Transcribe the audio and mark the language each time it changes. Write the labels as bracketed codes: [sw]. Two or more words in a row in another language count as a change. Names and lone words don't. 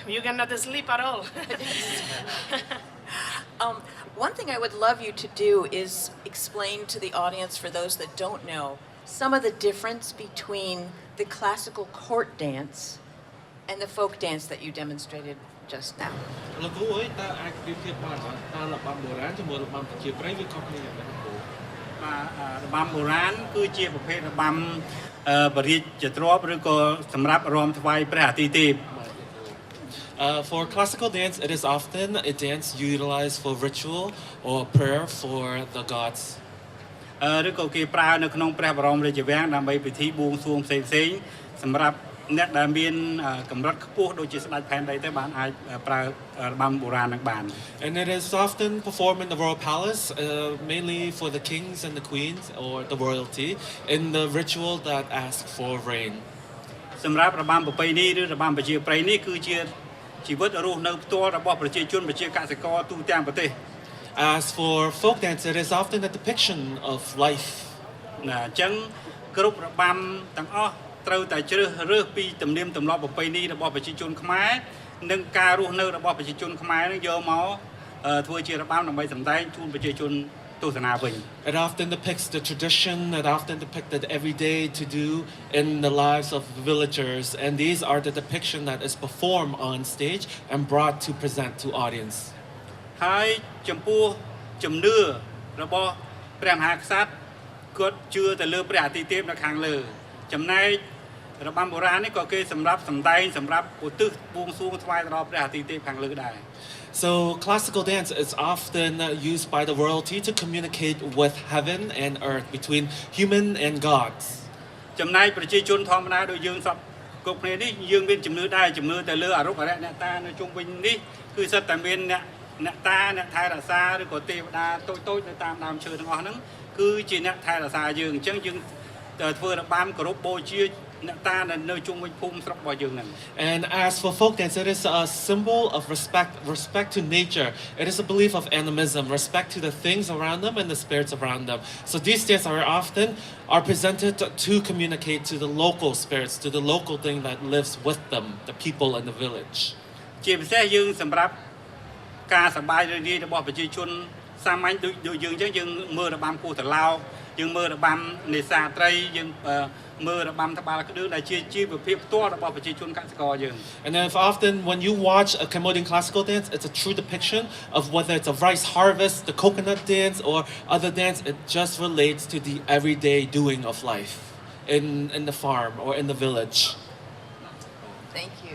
[en] You cannot sleep at all. One thing I would love you to do is explain to the audience, for those that don't know, some of the difference between the classical court dance and the folk dance that you demonstrated just now. [km] លោកគ្រូអើយតើអាចប្រៀបធៀបបានអត់តើរបាំបុរាណជាមួយរបាំប្រជាប្រិយវាខុសគ្នាយ៉ាងណាគ្រូ របាំបុរាណគឺជាប្រភេទរបាំបរិយាចទ្របឬក៏សម្រាប់រាំថ្វាយព្រះអាទិទេព [en] For classical dance, it is often a dance utilized for ritual or prayer for the gods. [km] ឬក៏គេប្រើនៅក្នុងព្រះបរមរាជវាំងដើម្បីពិធីបួងសួងផ្សេងៗសម្រាប់អ្នកដែលមានកម្រិតខ្ពស់ដូចជាស្ដេចផែនដីទៅបានអាចប្រើរបាំបុរាណនឹងបាន [en] And it is often performed in the royal palace, mainly for the kings and the queens or the royalty, in the ritual that asks for rain. [km] សម្រាប់របាំប្រពៃណីឬរបាំប្រជាប្រិយនេះគឺជាជីវិតរស់នៅផ្ទាល់របស់ប្រជាជនប្រជាកសិករទូទាំងប្រទេស [en] As for folk dance, it is often a depiction of life. [km] ណាអញ្ចឹងគ្រប់របាំទាំងអស់ត្រូវតែជ្រើសរើសពីទំនៀមទម្លាប់ប្រពៃណីរបស់ប្រជាជនខ្មែរនិងការរស់នៅរបស់ប្រជាជនខ្មែរនឹងយកមកធ្វើជារបាំដើម្បីសម្ដែងជូនប្រជាជនទស្សនាវិញ [en] It often depicts the tradition, it often depicted every day to do in the lives of villagers, and these are the depiction that is performed on stage and brought to present to audience. [km] ហើយចំពោះជំនឿរបស់ព្រះមហាក្សត្រគាត់ជឿទៅលើព្រះអាទិទេពនៅខាងលើចំណែករបាំបុរាណនេះក៏គេសម្រាប់សម្ដែងសម្រាប់ឧទ្ទិសបួងសួងថ្វាយដល់ព្រះអាទិទេពខាងលើដែរ [en] So classical dance is often used by the royalty to communicate with heaven and earth, between human and gods. [km] ចំណែកប្រជាជនធម្មតាដូចយើងសពគ្រប់គ្នានេះយើងមានជំនឿដែរជំនឿទៅលើអរុបអរិយអ្នកតានៅជុំវិញនេះគឺសិតតែមានអ្នកតាអ្នកថែរក្សាឬក៏ទេវតាតូចៗនៅតាមដើមឈើទាំងអស់ហ្នឹងគឺជាអ្នកថែរក្សាយើងអញ្ចឹងយើងធ្វើរបាំគោរពបូជាអ្នកតានៅជុំវិញភូមិស្រុករបស់យើងហ្នឹង [en] And as for folk dance, it is a symbol of respect to nature. It is a belief of animism, respect to the things around them and the spirits around them. So these dances are presented to communicate to the local spirits, to the local thing that lives with them, the people in the village. [km] ជាពិសេសយើងសម្រាប់ការសប្បាយរីករាយរបស់ប្រជាជនសាមញ្ញដូចយើងអញ្ចឹងយើងមើលរបាំគោះត្រឡោកយើងមើលរបាំនេសាទត្រីយើងមើលរបាំត្បាល់ក្ដឿដែលជាជីវភាពផ្ទាល់របស់ប្រជាជនកសិករយើង [en] And then often when you watch a Cambodian classical dance, it's a true depiction of whether it's a rice harvest, the coconut dance, or other dance. It just relates to the everyday doing of life in the farm or in the village. Thank you.